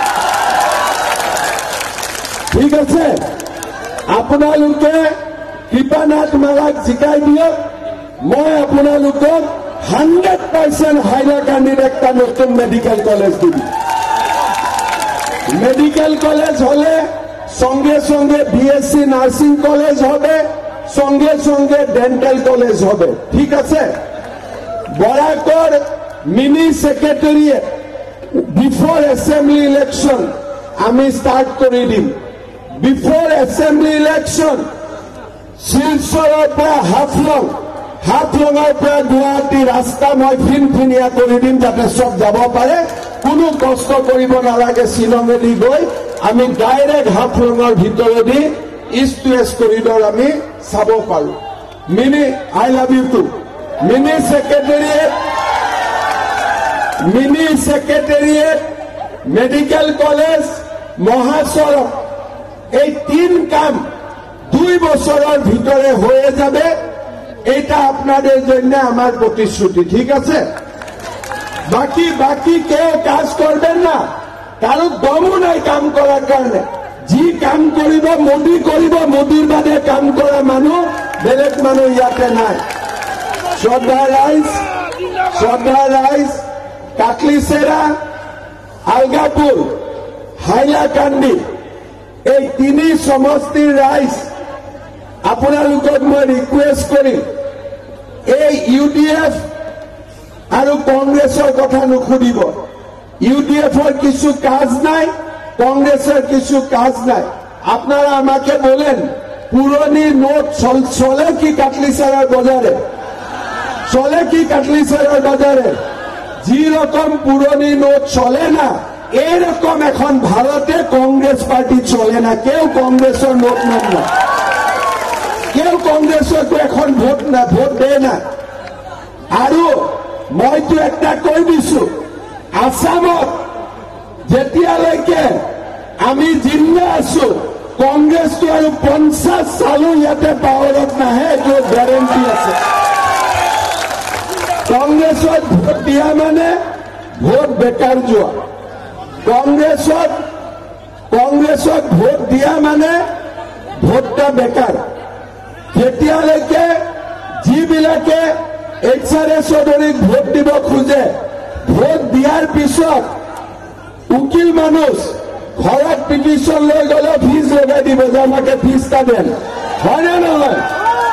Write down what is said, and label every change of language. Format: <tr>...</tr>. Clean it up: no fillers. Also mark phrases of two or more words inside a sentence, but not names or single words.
<as>ঠিক আছে আপোনালোকে কৃপানাথ মালাক জিকাই দিয়ক মই আপোনালোকক 100% হাইলাকান্দিত একটা নতুন মেডিকেল কলেজ দিম</as> <bn>মেডিকেল কলেজ হলে সঙ্গে সঙ্গে বিএসসি নার্সিং কলেজ হবে সঙ্গে সঙ্গে ডেন্টাল কলেজ হবে ঠিক আছে বরাকর</bn> <en>mini secretariat before assembly election</en> <bn>আমি স্টার্ট করে দিম</bn> <en>before assembly</en> <as>ইলেকশন শিলচৰৰ পৰা হাফলঙৰ পৰা গুৱাহাটী ৰাস্তা মই ফিনফিনিয়া কৰি দিম যাতে সব যাব পাৰে কোনো কষ্ট কৰিব নালাগে শ্বিলঙেদি গৈ আমি ডাইৰেক্ট হাফলঙৰ ভিতৰেদি</as> <en>east to west corridor</en> <as>আমি চাব পাৰো মিনি</as> <en>I love you too</en> <as>মিনি</as> <bn>সেক্রেটারিয়েট মেডিকেল কলেজ মহাসড়ক এই তিন কাম 2 বছরের ভিতরে হয়ে যাবে এটা আপনাদের জন্য আমার প্রতিশ্রুতি ঠিক আছে বাকি কেউ কাজ করবেন না কারো দমও নাই কাম করার কারণে যি কাম করিব মোদীর বাদে কাম করা মানুষ বেলেগ মানুষ ইয়াতে নাই শ্রদ্ধা</bn> <as>রাইস কাটলিচেরা আলগাপুর হাইলাকান্দি এই তিনি সমষ্টিৰ ৰাইজ আপোনালোকক মই ৰিকুৱেষ্ট কৰিম এই ইউডিএফ আৰু কংগ্ৰেছৰ কথা নুসুধিব ইউডিএফৰ কিছু</as> <bn>কাজ নাই কংগ্রেসের কিছু কাজ নাই আপনারা আমাকে বলেন পুরনি নোট চলে কি কাটলিচেরার বাজারে চলে কি কাটলিচেরার বাজারে যি রকম পুরনি নোট চলে না এরকম এখন ভারতে কংগ্রেস পার্টি চলে না কেউ কংগ্রেসের নোট নেন না কেউ কংগ্রেসের এখন ভোট দেয় না</bn> <as>আৰু মইতো একটা কৈ দিছো আসামত যেতিয়ালৈকে আমি জিন্দা আছো কংগ্ৰেছটো আৰু 50 চালো ইয়াতে পাৱাৰত নাহে, এইটো গেৰেণ্টি আছে। কংগ্ৰেছত ভোট দিয়া মানে ভোট বেকাৰ যোৱা। কংগ্ৰেছত ভোট দিয়া মানে ভোটটা বেকাৰ। যেতিয়ালৈকে যিবিলাকে HR চৌধুৰীক ভোট দিব খোজে, ভোট দিয়াৰ পিছত উকিল মানুষ ঘৰত পিটিশন লৈ গ'লে ফিজ লগাই দিব যে</as> <bn>আমাকে ফিজটা দেন,</bn> <as>হয় না নহয়?</as>